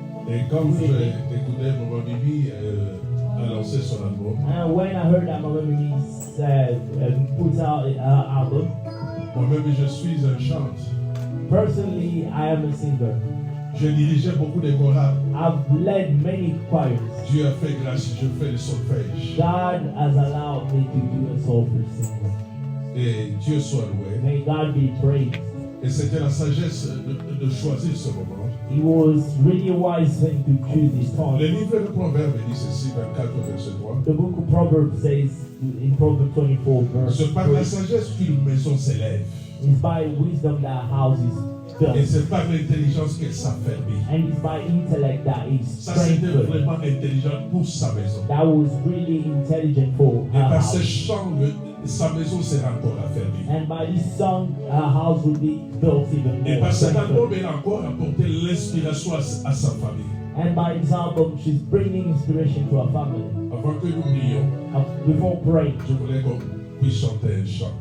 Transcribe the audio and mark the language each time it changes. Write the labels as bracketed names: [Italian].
[French] Et quand j'ai écouté Maman Mimi annoncer son album, [English] And when I heard that Mama Mimi put out her album, [French] moi-même je suis un chanteur. [English] Personally, I am a singer. [French] J'ai dirigé beaucoup de chorales. [English] I've led many choirs. [French] Dieu a fait grâce, je fais le solfège. [English] God has allowed me to do a solfège singing. [French] Et Dieu soit loué. [English] May God be praised. [French] Et c'était la sagesse de choisir ce moment. [English] It was really a wise thing to choose this time. [French] Le livre de Proverbes dit ceci, 24 verset 3. [English] The book of Proverbs says in Proverbs 24 verse 3. [French] C'est par la sagesse qu'une maison s'élève. [English] It's by wisdom that house is built. [French] Et c'est par l'intelligence qu'elle s'affermit. [English] And it's by intellect that is [French] Ça c'était [English] strengthened. [French] vraiment intelligent pour sa maison. [English] That was really intelligent for [French] Et [English] her [French] par [English] house. [French] ce chant, sa maison sera encore affermie. [English] And by this song, her house will be built even [French] Et [English] more. [French] par cet [English] strengthened. [French] album, elle a encore apporté l'inspiration à sa famille. [English] And by this album, she's bringing inspiration to her family. [French] Avant que nous prions, [English] Before praying, [French] je voulais qu'on puisse chanter un chant.